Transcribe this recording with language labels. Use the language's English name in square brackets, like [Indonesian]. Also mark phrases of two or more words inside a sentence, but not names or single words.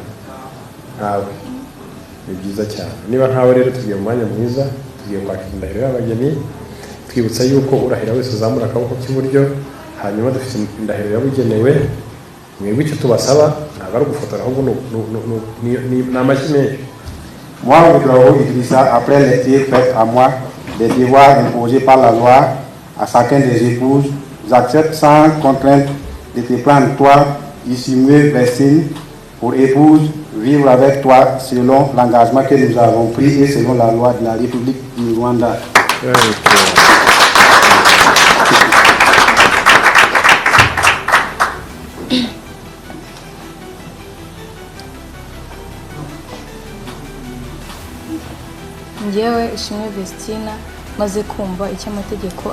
[Kinyarwanda] Ntawe. Ni byiza cyane. Niba ntawe rero tugiye mu mwanya mwiza, tugiye kwakira indahiro y'abageni, twibutsa yuko urahira wese azamura akaboko k'iburyo, hanyuma dufite indahiro yabugenewe. Mwebwe icyo tubasaba ntabwo ari ugufotora, ahubwo ni amashyi menshi. [French] Moi, Odrago Idrissa, après les tirs faits à moi, les devoirs imposés par la loi à chacun des épouses, j'accepte sans contrainte de te prendre toi, Ishimwe Vestine, pour épouse, vivre avec toi selon l'engagement que nous avons pris et selon la loi de la République du Rwanda. [Kinyarwanda] Njyewe Ishimwe Vestina maze kumva icyo amategeko